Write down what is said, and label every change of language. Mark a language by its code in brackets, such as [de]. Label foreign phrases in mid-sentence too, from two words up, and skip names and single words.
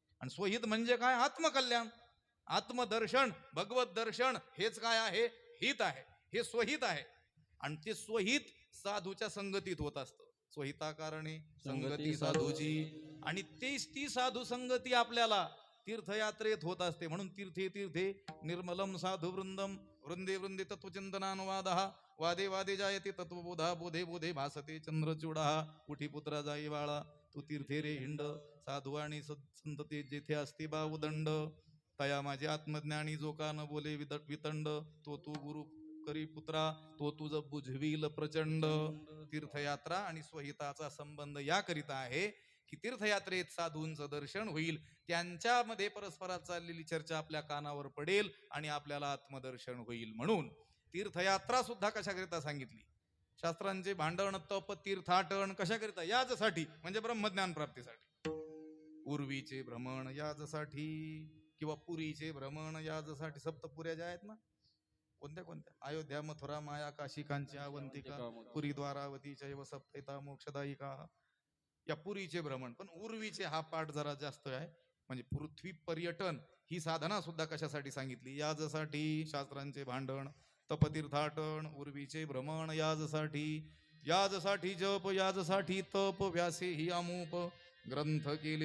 [mr] आणि स्वहित म्हणजे काय आत्मकल्याण आत्मदर्शन भगवत दर्शन हेच काय आहे हित आहे. हे स्वहित आहे आणि ते स्वहित साधूच्या संगतीत होत असतं. स्वहिता कारणे संगती साधूची आणि ती साधू संगती आपल्याला तीर्थयात्रेत होत असते. म्हणून [sa] तीर्थे तीर्थे निर्मलम साधू वृंदम वृंदे वृंदे तत्वचिंतनानुवाद वादे वादे जायते तत्वबोधा बोधे बोधे भासते चंद्रचूडा [mr] उठी पुत्रा जाई बाळा तू तीर्थे रे हिंड साधू आणि संतते जेथे असते बावदंड तया माझे आत्मज्ञानी जो का न बोले वितंड तो तू गुरु करी पुत्रा तो तुझ बुझविल प्रचंड. तीर्थयात्रा आणि स्वहिताचा संबंध याकरिता आहे की तीर्थयात्रेत साधूंचं दर्शन होईल, त्यांच्यामध्ये परस्परात चाललेली चर्चा आपल्या कानावर पडेल आणि आपल्याला आत्मदर्शन होईल. म्हणून तीर्थयात्रा सुद्धा कशाकरिता सांगितली? शास्त्रांचे भांडण तप तीर्थाटन कशाकरिता? याचसाठी, म्हणजे ब्रह्मज्ञान प्राप्तीसाठी. उर्वीचे भ्रमण याचसाठी किंवा पुरीचे भ्रमण याचसाठी. सप्तपुऱ्या ज्या आहेत ना, कोणत्या कोणत्या? [sa] अयोध्या, मथुरा, माया, काशी, कांची, अवंतिका, पुरी, द्वारावती, चैव सप्तैता मोक्षदायिका. [mr] या पुरीचे भ्रमण. पण उर्वीचे हा पाठ जरा जास्त आहे. म्हणजे पृथ्वी पर्यटन ही साधना सुद्धा कशासाठी सांगितली? याजसाठी. शास्त्रांचे भांडण तपतीर्थाटन उर्वीचे भ्रमण याजसाठी. याजसाठी जप याजसाठी तप व्यासे ही अमूप ग्रंथ केले.